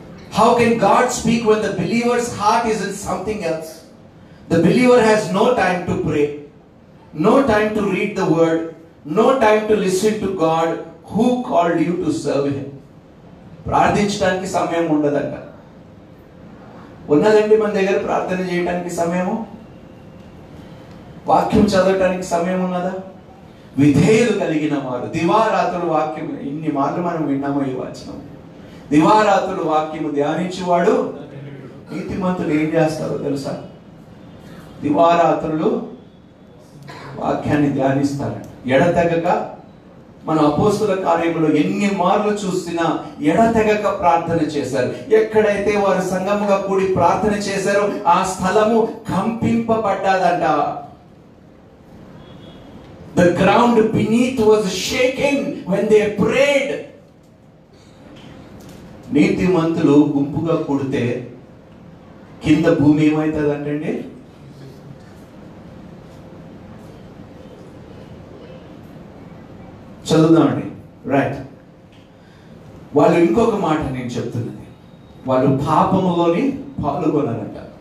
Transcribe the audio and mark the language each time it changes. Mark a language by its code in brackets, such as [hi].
[en] How can God speak when the believer's heart is in something else? The believer has no time to pray, no time to read the word, no time to listen to God who called you to serve him. [te] ప్రార్థించడానికి సమయం ఉండదంట. ఉన్నదండి మన దగ్గర ప్రార్థన చేయడానికి సమయము? వాక్యం చదవటానికి సమయం ఉన్నదా? విధేయులు కలిగిన వారు దివారాత్రులు వాక్యం, ఇన్ని మార్లు మనం విన్నాము ఈ వచనం. దివారాత్రులు వాక్యము ధ్యానించేవాడు నీతిమంతులు ఏం చేస్తారో తెలుసా? దివారాత్రులు వాక్యాన్ని ధ్యానిస్తారంట ఎడతెగక. మన అపోస్తుల కార్యములో ఎన్ని మార్లు చూసినా ఎడతెగక ప్రార్థన చేశారు. ఎక్కడైతే వారు సంఘముగా కూడి ప్రార్థన చేశారో ఆ స్థలము కంపింపబడ్డాదంట. [en] The ground beneath was shaking when they prayed. [te] నీతిమంతులు గుంపుగా కూడితే కింద భూమి ఏమవుతుందంటండి? చదువుదామండి. రైట్. వాళ్ళు ఇంకొక మాట నేను చెప్తున్నది, వాళ్ళు పాపములోని పాల్గొనారంట.